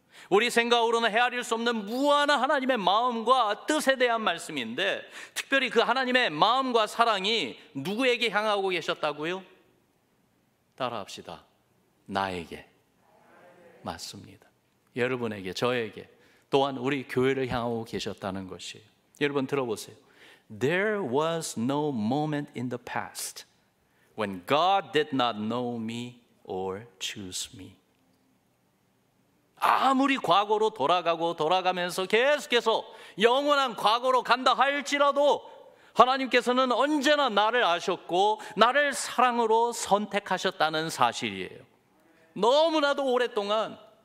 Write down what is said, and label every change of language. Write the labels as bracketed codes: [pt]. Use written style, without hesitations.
[ko] 우리 생각으로는 헤아릴 수 없는 무한한 하나님의 마음과 뜻에 대한 말씀인데 특별히 그 하나님의 마음과 사랑이 누구에게 향하고 계셨다고요? 따라합시다. 나에게. 맞습니다. 여러분에게, 저에게, 또한 우리 교회를 향하고 계셨다는 것이에요. 여러분 들어보세요. [en] There was no moment in the past when God did not know me or choose me. [ko] 아무리 과거로 돌아가고 돌아가면서 계속해서 영원한 과거로 간다 할지라도 하나님께서는 언제나 나를 아셨고 나를 사랑으로 선택하셨다는 사실이에요. 너무나도 오랫동안